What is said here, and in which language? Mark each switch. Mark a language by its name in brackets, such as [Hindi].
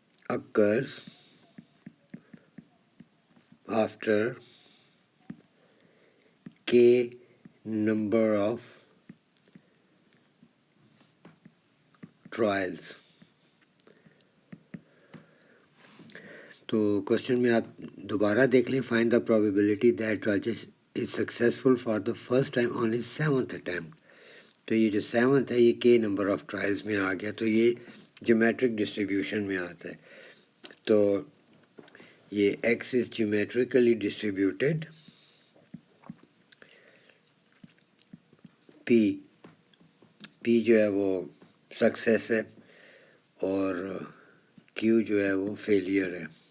[English] occurs after k number of trials. [Urdu] تو question میں آپ دوبارہ دیکھ لیں. [English] Find the probability that Rajesh is successful for the first time on his 7th attempt. [Urdu] تو یہ جو 7th ہے یہ کے نمبر آف ٹرائلز میں آ گیا, تو یہ جیومیٹرک ڈسٹریبیوشن میں آتا ہے. تو یہ [English] X is geometrically distributed, [Urdu] پی جو ہے وہ سکسیس ہے اور کیو جو ہے وہ فیلئر ہے.